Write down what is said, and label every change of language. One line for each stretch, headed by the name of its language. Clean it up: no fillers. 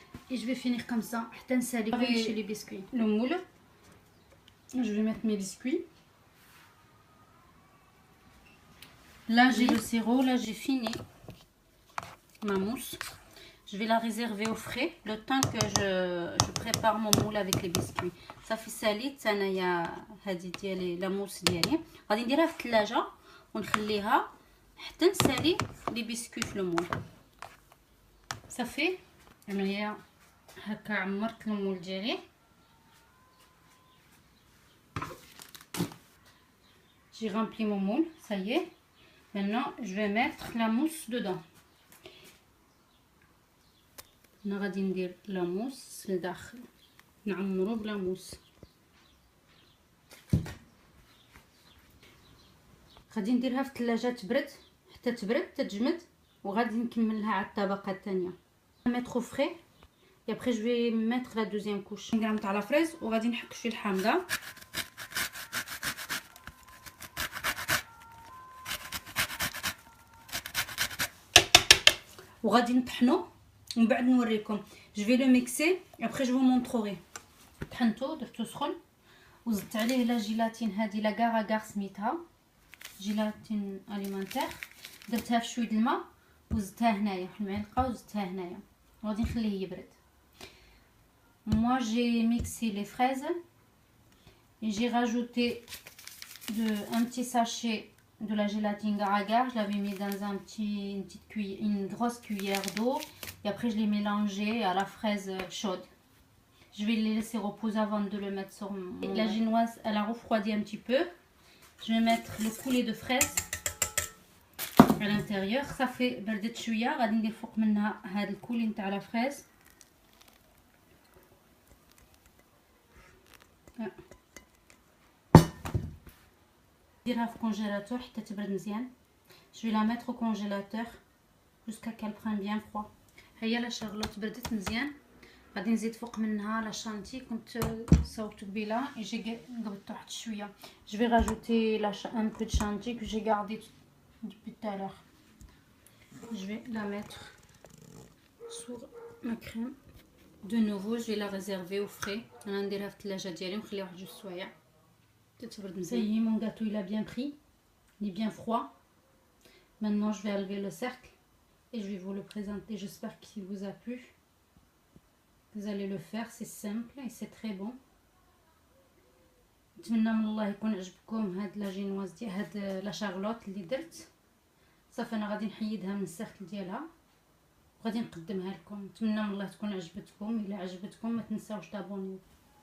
French: Et je vais finir comme ça. Chez les biscuits. Le moule. Je vais mettre mes biscuits. Là j'ai le sirop. Là j'ai fini ma mousse. Je vais la réserver au frais le temps que je prépare mon moule avec les biscuits.
Arabic: صافي ساليت انايا هذه ديالي لا موس ديالي غادي نديرها في الثلاجه ونخليها حتى نسالي لي بسكويت في المول. صافي انايا هكا عمرت المول ديالي.
French: J'ai rempli mon moule, ça y est. Maintenant, je vais mettre la mousse dedans.
Arabic: أنا غادي ندير لا موس لداخل نعمرو بلا موس. غادي نديرها في الثلاجه تبرد حتى تبرد تتجمد وغادي نكملها على الطبقه الثانيه.
French: mettre au frais et après je vais mettre la deuxième couche.
Arabic: نديرها تاع لا فريز وغادي نحك شويه الحامضه. وغادي نطحنو ومن بعد نوريكم.
French: جو في لو ميكسي ابري جو مونطروغي.
Arabic: طحنتو درتو سخن وزدت عليه لا جيلاتين هذه لا كاغاغار سميتها جيلاتين اليمونتير. درتها في شويه الماء وزدتها هنايا في المعلقه وزدتها هنايا وغادي نخليه يبرد.
French: Moi j'ai mixé les fraises et j'ai rajouté un petit sachet de la gélatine agar-agar. Je l'avais mis dans une grosse cuillère d'eau et après je l'ai mélangé à la fraise chaude. Je vais les laisser reposer avant de le mettre sur la génoise. Elle a refroidi un petit peu. Je vais mettre le coulis de fraises à l'intérieur. Ça fait
Arabic: بردت شويه غادي ندير فوق منها هذا الكولي نتاع لا فريز. نديرها في الكونجيلاتور حتى تبرد مزيان.
French: Je vais la mettre au congélateur jusqu'à qu'elle prenne bien froid.
Arabic: هيا لا شارلوت بردت مزيان. غادي نزيد فوق منها لا شانتي كنت صوبته قبيله يجي قبضته واحد شويه.
French: Je vais rajouter un peu de chantilly que j'ai gardé depuis tout à l'heure. Je vais la mettre sur ma crème. De nouveau je vais la réserver au frais.
Arabic: انا نديرها في الثلاجه ديالي ونخليها واحد جوج سوايع تتبرد مزيان.
French: Ça y est, mon gâteau il a bien pris, il est bien froid. Maintenant je vais enlever le cercle et je vais vous le présenter. J'espère qu'il vous a plu. Vous allez le faire, c'est simple et c'est très bon.
Arabic: نتمنى من الله يكون عجبكم هاد لا جينواز ديال هاد لا شارلوت اللي درت. صافي انا غادي نحيدها من السيركل ديالها وغادي نقدمها لكم. نتمنى من الله تكون عجبتكم. الا عجبتكم ما تنساوش تابونيو.